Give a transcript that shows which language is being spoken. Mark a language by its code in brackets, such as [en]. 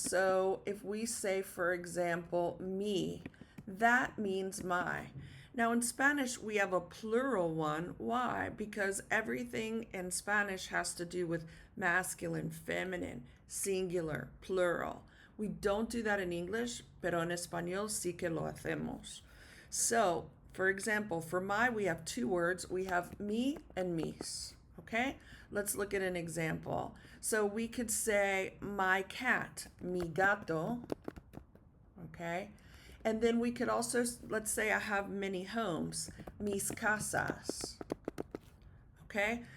[en] So if we say, for example, me, that means my. Now in Spanish, we have a plural one. Why? Because everything in Spanish has to do with masculine, feminine, singular, plural. We don't do that in English, [es] pero en español sí que lo hacemos. [en] So, for example, for my, we have two words. We have me and mis. Okay? Let's look at an example. So we could say my cat, [es] mi gato. [en] Okay? And then we could also, let's say I have many homes, [es] mis casas. [en] Okay?